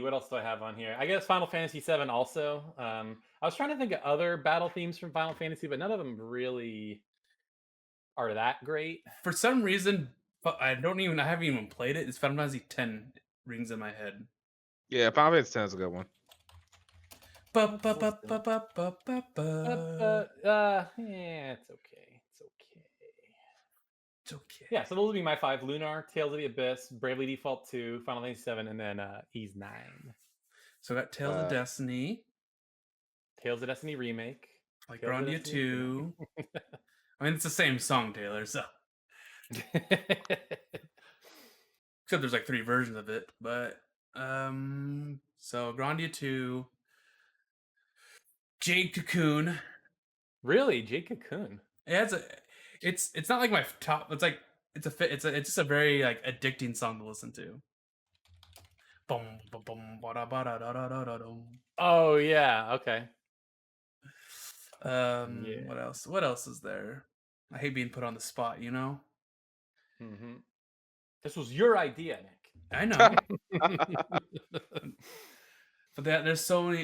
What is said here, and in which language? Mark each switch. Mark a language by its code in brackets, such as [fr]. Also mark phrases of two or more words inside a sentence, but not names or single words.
[en] What else do I have on here? I guess Final Fantasy VII also. I was trying to think of other battle themes from Final Fantasy, but none of them really are that great. For some reason, I haven't even played it. It's Final Fantasy X rings in my head. Yeah, Final Fantasy X is a good one. Ba, Let's ba, ba, listen. ba, ba, ba, ba, ba. Yeah, it's okay. It's okay. It's okay. Yeah, so those would be my 5: Lunar, Tales of the Abyss, Bravely Default 2, Final Fantasy 7, and then Ys 9. So I got Tales of Destiny, Tales of Destiny remake. like Tales of Grandia Destiny 2. I mean, it's the same song, Taylor. So except there's like 3 versions of it. But so Grandia 2, Jade Cocoon. Really, Jade Cocoon. Yeah, it's not like my top. It's like it's just a very like addicting song to listen to. Boom, boom, boom, ba-da-ba-da-da-da-da-da-dum. Oh yeah, okay. Yeah. What else? What else is there? I hate being put on the spot, you know? Mm-hmm. This was your idea, Nick. I know. But there's so many.